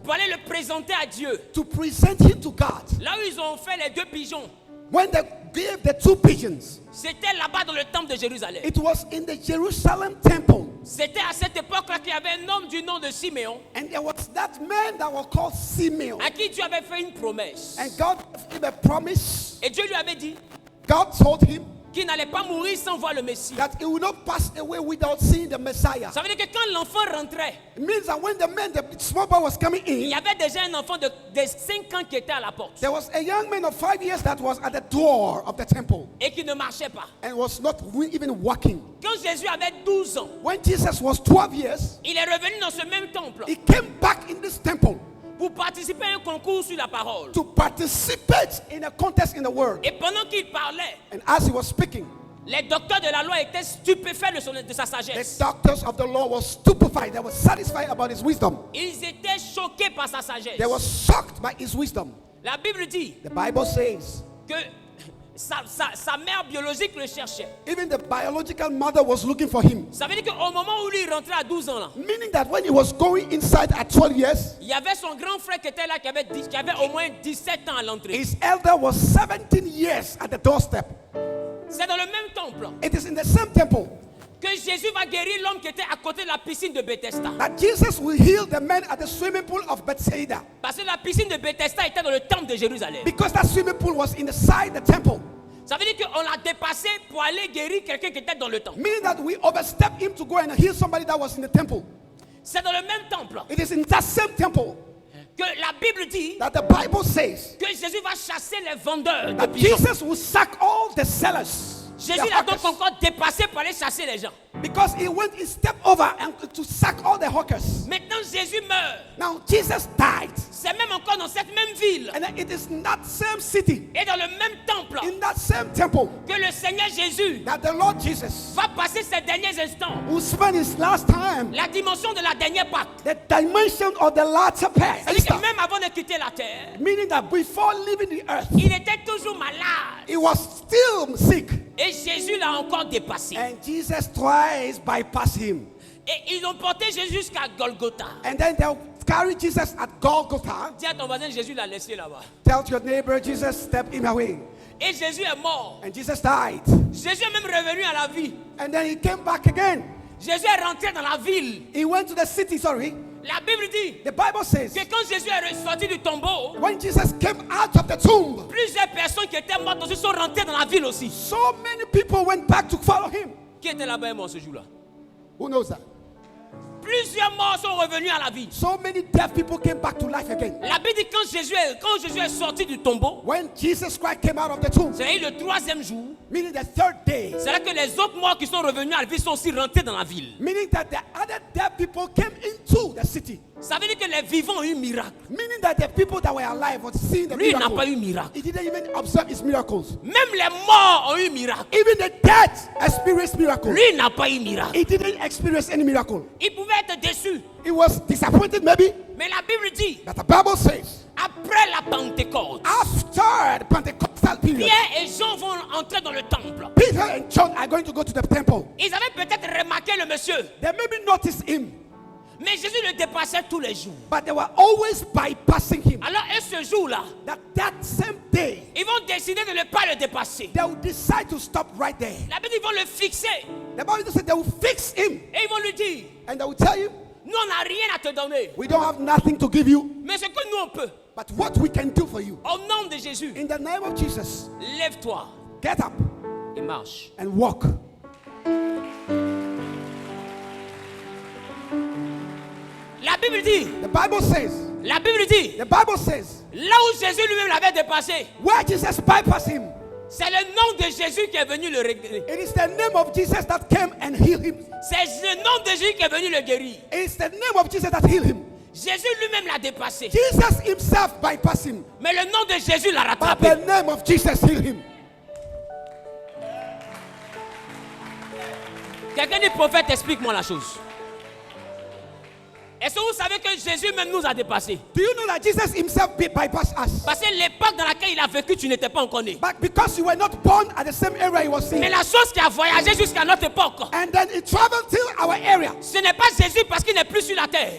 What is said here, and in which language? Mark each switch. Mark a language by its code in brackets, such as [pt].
[fr] pour aller le présenter à Dieu, [en] to present him to God, [fr] là où ils ont fait les 2 pigeons, [en] when they gave the 2 pigeons, [fr] c'était là-bas dans le temple de Jérusalem. [en] it was in the Jerusalem temple. [fr] C'était à cette époque-là qu'il y avait un homme du nom de Siméon, [en] And there was that man that was called Simeon. [fr] à qui Dieu avait fait une promesse. [en] And God gave him a promise. [fr] Et Dieu lui avait dit [en] God told him [fr] qu'il n'allait pas mourir sans voir le Messie. [en] that he will not pass away without seeing the Messiah. [fr] Ça veut dire que quand l'enfant rentrait, [en] It means that when the man, the small boy was coming [fr] il y [en] in, [fr] avait déjà un enfant de 5 ans qui était à la porte [en] there was a young man of 5 years that was at the door of the temple [fr] et qui ne marchait pas. [en] and was not even walking. [fr] Quand Jésus avait 12 ans, [en] When Jesus was 12 years, [fr] il est revenu dans ce même temple [en] he came back in this temple [fr] pour participer à un concours sur la parole. [en] to participate in a contest in the word. [fr] Et pendant qu'il parlait, [en] And as he was speaking, [fr] les docteurs de la loi étaient stupéfaits de sa [en] the [fr] sagesse. [en] doctors of the law were stupefied. They were satisfied about his wisdom. [fr] Ils étaient choqués par sa sagesse. [en] They were shocked by his wisdom. [fr] La Bible dit [en] The Bible says [fr] que sa mère biologique le cherchait. [en] even the biological mother was looking for him. [fr] Ça veut dire qu'au moment où lui rentrait à 12 ans, là, [en] Meaning that when he was going inside at 12 years, [fr] il y avait son grand frère qui était là, qui avait au moins 17 ans à l'entrée. [en] his elder was 17 years at the doorstep. [fr] C'est dans le même temple [en] It is in the same temple [fr] que Jésus va guérir l'homme qui était à côté de la piscine de Bethesda. [en] that Jesus will heal the man at the swimming pool of Bethsaida. [fr] Parce que la piscine de Bethesda était dans le temple de Jérusalem. [en] Because that swimming pool was inside the temple. [fr] Ça veut dire qu'on l'a dépassé pour aller guérir quelqu'un qui était dans le temple. [en] Meaning that we overstepped him to go and heal somebody that was in the temple. [fr] C'est dans le même temple [en] It is in that same temple [fr] que la Bible dit [en] that the Bible says [fr] que Jésus va chasser les vendeurs de [en] that [fr] pigeons. [en] Jesus will sack all the sellers. [fr] Jésus [en] the [fr] l'a donc [en] hawkers. [fr] encore dépassé pour aller chasser les gens. [en] Because he went, he stepped over and to sack all the hawkers. [fr] Maintenant Jésus meurt. [en] Now Jesus died. [fr] C'est même encore dans cette même ville [en] And it is in that same city, [fr] et dans le même temple [en] in that same temple, [fr] que le Seigneur Jésus [en] that the Lord Jesus [fr] va passer ses derniers instants. [en] will spend his last time, [fr] La dimension de la dernière Pâque. [en] the dimension of the latter part. [fr] C'est-à-dire que même avant de quitter la terre, [en] Meaning that before leaving the earth, [fr] il était toujours malade. [en] he was still sick. [fr] Et Jésus l'a encore dépassé. [en] And Jesus twice bypassed him. [fr] Et ils ont porté Jésus jusqu'à Golgotha. [en] And then they'll carry Jesus at Golgotha. [fr] Dis à ton voisin, Jésus l'a laissé là-bas. [en] Tell your neighbor, Jesus stepped him away. [fr] Et Jésus est mort. [en] And Jesus died. [fr] Jésus est même revenu à la vie. [en] And then he came back again. [fr] Jésus est rentré dans la ville. [en] He went to the city, sorry. [fr] La Bible dit [en] The Bible says, [fr] que quand Jésus est sorti du tombeau, [en] when Jesus came out of the tomb, [fr] plusieurs personnes qui étaient mortes aussi sont rentrées dans la ville aussi. [en] so many people went back to follow him. [fr] Qui était là-bas et mort ce jour-là? [en] Who knows that? [fr] Plusieurs morts sont revenus à la vie. [en] So many dead people came back to life again. [fr] La Bible dit quand Jésus est sorti du tombeau, [en] When Jesus Christ came out of the tomb, [fr] c'est le 3e jour, [en] meaning the third day, [fr] c'est là que les autres morts qui sont revenus à la vie sont aussi rentrés dans la ville. [en] meaning that the other dead people came into the city. [fr] Ça veut dire que les vivants ont eu miracle. [en] Meaning that the people that were alive were seeing the [fr] Lui, il n'a [en] miracle. [fr] pas eu miracle. [en] He didn't even observe his miracles. [fr] Même les morts ont eu miracle. [en] Even the dead experienced miracles. [fr] Lui, il n'a pas eu miracle. [en] He didn't experience any miracle. [fr] Il pouvait être déçu. [en] He was disappointed maybe. [fr] Mais la Bible dit, [en] But the Bible says, [fr] après la Pentecôte, [en] after the Pentecostal period, [fr] Pierre et Jean vont entrer dans le temple. [en] Peter and John are going to go to the temple. [fr] Ils avaient peut-être remarqué le monsieur, [en] They maybe noticed him, [fr] mais Jésus le dépassait tous les jours. [en] but they were always bypassing him. [fr] Alors, et ce jour-là, [en] That same day, [fr] ils vont décider de ne pas le dépasser. [en] they will decide to stop right there. [fr] La Bible dit, ils vont le fixer. [en] The Bible says they will fix him [fr] Et ils vont lui dire, [en] and they will tell you, [fr] nous, on n'a rien à te donner. [en] we don't have nothing to give you, [fr] Mais ce que nous, on peut, [en] but what we can do for you. [fr] au nom de Jésus, [en] In the name of Jesus, [fr] lève-toi [en] get up [fr] et marche. [en] and walk. [fr] La Bible dit, [en] The Bible says, [fr] la Bible dit, [en] the Bible says, [fr] là où Jésus lui-même l'avait dépassé, [en] where Jesus bypassed him, [fr] c'est le nom de Jésus qui est venu le régler. [en] it is the name of Jesus that came and healed him. [fr] C'est le nom de Jésus qui est venu le guérir. [en] It is the name of Jesus that healed him. [fr] Jésus lui-même l'a dépassé. [en] Jesus himself bypassed him, [fr] Mais le nom de Jésus l'a [en] but [fr] rattrapé. [en] the name of Jesus healed him. [fr] Quelqu'un dit, prophète, explique-moi la chose. Est-ce que vous savez que Jésus même nous a dépassés? [en] Do you know that Jesus himself bypassed us? [fr] Parce que l'époque dans laquelle il a vécu, tu n'étais pas encore né. [en] But because you were not born at the same area he was in. [fr] Mais la chose qui a voyagé jusqu'à notre époque, [en] And then it traveled till our area. [fr] ce n'est pas Jésus parce qu'il n'est plus sur la terre.